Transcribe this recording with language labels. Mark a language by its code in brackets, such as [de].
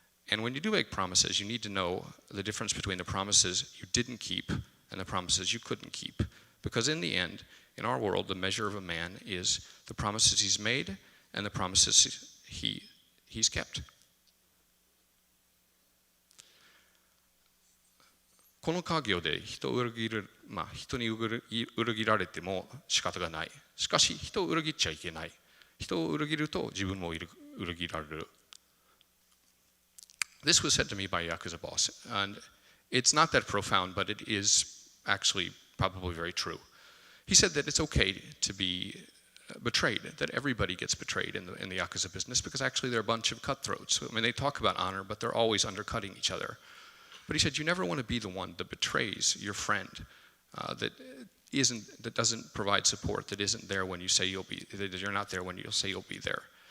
[en] And when you do make promises, you need to know the difference between the promises you didn't keep and the promises you couldn't keep. Because in the end, in our world, the measure of a man is the promises he's made and the promises he's kept. [ja] この家業で人を裏切る、人に裏切られても仕方がない。しかし人を裏切っちゃいけない。人を裏切ると自分も裏切られる。 [en] This was said to me by a Yakuza boss, and it's not that profound, but it is actually probably very true. He said that it's okay to be betrayed, that everybody gets betrayed in the Yakuza business, because actually they're a bunch of cutthroats. I mean, they talk about honor, but they're always undercutting each other. But he said, you never want to be the one that betrays your friend, that doesn't provide support, that isn't there when you say that you're not there when you'll say you'll be there.